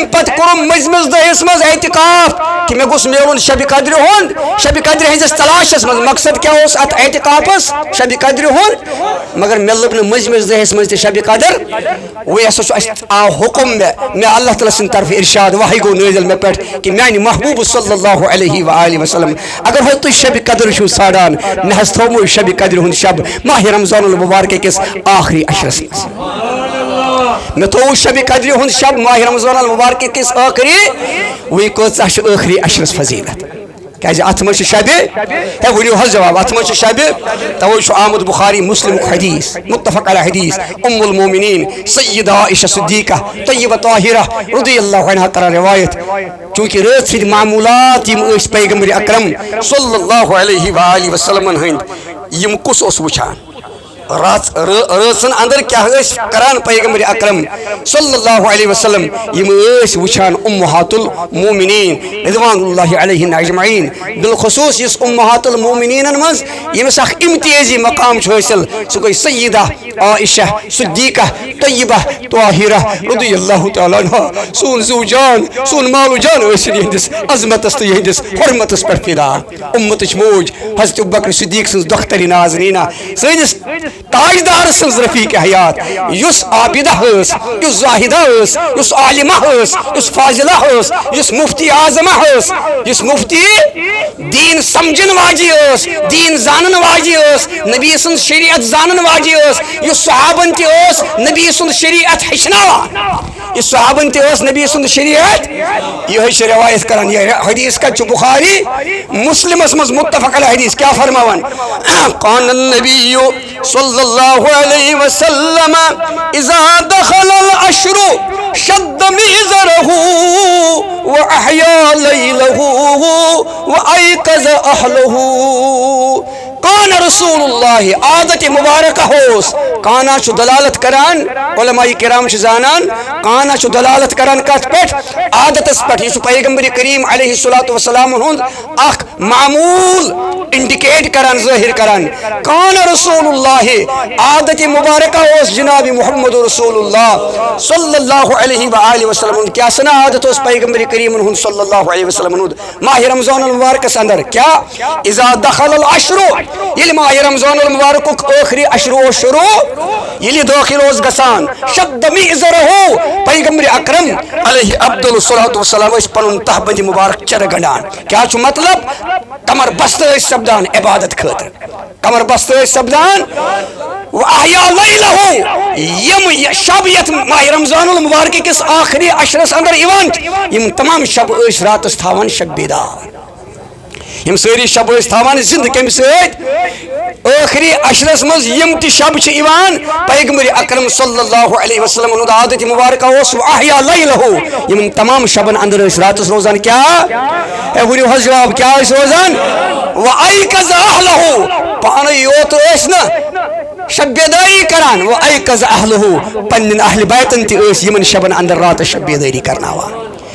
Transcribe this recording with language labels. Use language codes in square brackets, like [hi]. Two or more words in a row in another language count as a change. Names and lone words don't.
[ks] پتہٕ کوٚرُم مٔنٛزمِس دۄہس منٛز اعتکاف کہِ مےٚ گوٚژھ میلُن شبِ قدرِ ہُنٛد شبِ قدرِ ہٕنٛدِس تلاشس منٛز مقصد کیٛاہ اوس اتھ اعتکافس شبِ قدرِ ہُنٛد مگر مےٚ لٔب نہٕ مٔنٛزمِس دۄہس منٛز تہِ شبِ قدر وۄنۍ ہسا چھُ اسہِ آو حُکم مےٚ اللہ تعالیٰ سٕنٛدِ طرفہٕ ارشاد وحی گوٚو نٲزِل مےٚ پٮ۪ٹھ کہِ میٛانہِ محبوٗب [ar] صلی اللہ علیہ وآلہ وسلم [ks] اگر حظ تُہۍ شبِ قدر چھِو ژھانڈان مےٚ حظ تھوٚومُت شبِ قدرِ ہُنٛد شب ماہ رمضان المبارک کِس آخری اشرس منٛز مےٚ تھوٚوُ شبِ قدرِ ہُنٛد شب ماہ رمضان المبارک کِس ٲخری وۄنۍ کۭژاہ چھِ ٲخری اشرس فضیلت کیٛازِ اتھ منٛز چھِ شبِ ہے ؤنِو حظ جواب اتھ منٛز چھِ شبِ توے چھُ آمُت بخاری مسلمُک حدیث [ar] متفق علیہ [ks] حدیث المومنین سیدہ عائشہ صدیقہ طیبہ طاہرہ [ar] رضی اللہ عنہا [ks] کران روایت چوٗنٛکہِ رٲژ سٕنٛدۍ معموٗلات یِم ٲسۍ پیغمبر اکرم [ar] صلی اللہ علیہ وآلہ وسلمن [ks] ہٕنٛدۍ یِم کُس اوس وٕچھان رٲژن اندر کیٛاہ ٲسۍ کران پیغمبر اکرم [ar] صلی اللہ علیہ وسلم [ks] یِم ٲسۍ وٕچھان امہات المومنین [ar] رضوان اللہ علیہن اجمعین [ks] بالخصوص یُس امہات المومنینن منٛز ییٚمِس اکھ امتیٲزی مقام چھُ حٲصِل سُہ گٔے سیدہ عائشہ صدیقہ طیبہ طاہرہ [ar] رضی اللہ تعالیٰ عنہا [ks] سون زو جان سون مالو جان ٲسِن یِہنٛدِس عظمتس تہٕ یِہنٛدِس حرمتس پٮ۪ٹھ فِدا اُمتٕچ موج حضرت ابوبکر صدیق سٕنٛز دۄخترِ نازنیٖنہ سٲنِس تاجدار سٕنٛز رفیٖق حیات یُس عابدہ ٲس یُس زاہدہ ٲس یُس عالمہ ٲس یُس فاضلہ ٲس یُس مفتی اعظمہ ٲس یُس مفتی دیٖن سمجھن واجی ٲس دیٖن زانن واجی ٲس نبی سٕنٛز شریعت زانن واجی ٲس یُس صحابن تہِ ٲس نبی سُنٛد شریعت ہیٚچھناوان یُس صحابن تہِ ٲس نبی سُنٛد شریعت یِہوٚے چھِ روایت کران یہِ حدیث کتہِ چھُ بخاری مسلمس منٛز [ar] متفق علیہ [ks] حدیث کیٛاہ فرماوان [ar] قال النبی صلی اللہ علیہ وسلم اذا دخل العشر شد مئزرہ واحیا لیلہ وایقظ اہلہ کان رسول اللہ [ks] عادت مبارکہ ہوس کانا چھُ دلالت کران علماء کرام چھِ زانان کانا چھُ دلالت کران کتھ پٮ۪ٹھ عادتس پٮ۪ٹھ یہِ چھُ پیغمبر کریم [ar] علیہ الصلوۃ والسلام [ks] ہُنٛد اکھ معموٗل انڈِکیٹ کران ظٲہر کران [ar] کان رسول اللہ [ks] عادت مبارکہ اوس جناب محمد رسول اللہ [ar] صلی اللہ علیہ وآلہ وسلم [ks] ہُنٛد کیٛاہ سنا عادت اوس پیغمبر کریٖمن ہُنٛد [ar] صلی اللہ علیہ وسلم [ks] ہُنٛد ماہ رمضان المبارکس اندر کیٛاہ [ar] اذا دخل العشر [ks] ییٚلہِ ماہ رمضان المبارکُک ٲخری اشر اوس شروع ییٚلہِ دٲخل اوس گژھان [ar] شد مئزرہ [ks] پیغمبر اکرم [ar] علیہ افضل الصلوۃ والسلام [ks] ٲسۍ پنُن تہبند مبارک چرٕ گنڈان کیٛاہ چھُ مطلب کمر بستہٕ ٲسۍ سپدان عبادت خٲطرٕ کمر بستہٕ ٲسۍ سپدان واحیا لیلہ یِم شب یتھ ماہ رمضان المبارک کِس آخری اشرس اندر یِوان چھِ یِم تمام شب ٲسۍ راتس تھاوان شب بیدار یِم سٲری شب ٲسۍ تھاوان زندٕ کمہِ سۭتۍ ٲخری اشرس منٛز یِم تہِ شب چھِ یِوان پیغمبر اکرم [ar] صلی اللہ علیہ وسلم [ks] ہُنٛد عادت مبارکہ اوس [ar] واحیا لیلہ [ks] یِمن تمام شبن اندر ٲسۍ راتس روزان کیٛاہ ہے ؤنِو حظ جواب کیٛاہ ٲسۍ روزان [ar] وایقظ اہلہ [ks] پانے یوت ٲسۍ نہٕ شب بیداری کران [ar] وایقظ اہلہ [ks] پننٮ۪ن اہلِ بیتن تہِ ٲسۍ یِمن شبن اندر راتس شب بیداری کرناوان